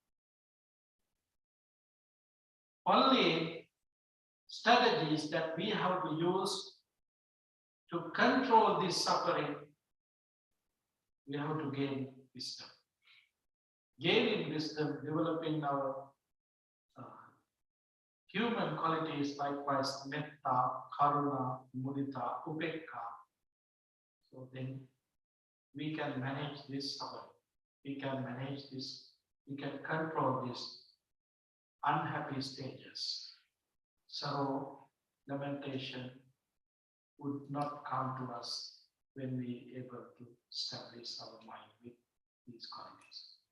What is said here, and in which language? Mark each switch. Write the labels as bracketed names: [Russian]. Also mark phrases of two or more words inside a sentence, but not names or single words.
[English] Only strategies that we have to use to control this suffering, we have to gain wisdom. Gaining wisdom, developing our human qualities, likewise [Pali] metta, karuna, mudita, upekka. [English] So then we can manage this suffering. We can manage this, we can control these unhappy stages. Sorrow, lamentation would not come to us when we are able to establish our mind with these qualities.